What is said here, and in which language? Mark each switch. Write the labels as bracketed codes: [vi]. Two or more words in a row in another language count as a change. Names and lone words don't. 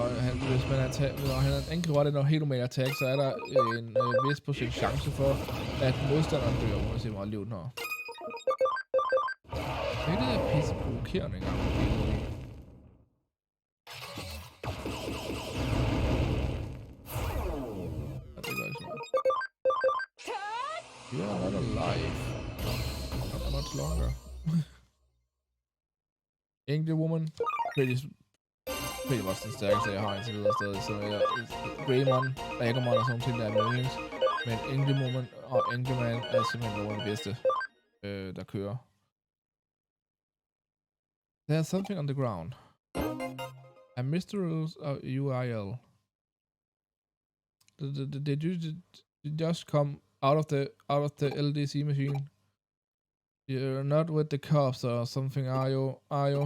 [da] Hvis han angriber den helt normale attack, så er der en vis procent chance for, at modstanderen dør, uanset hvor meget liv den har. Det er det der pisse provokerende engang. Ja, det gør ikke så meget. [en] You are not alive. Not much longer. [da] Angry Woman. [en] Pretty much [da] den stærkeste, jeg har indtil videre stadig. Så Greymon, Agumon og sådan nogle ting, der er meningen. Men Angry Woman og Angry Man er simpelthen nogle af de bedste, der kører. [en] There's something on the ground. A mysterious URL. Did you just come out of the LDC machine? You're not with the cops or something, are you?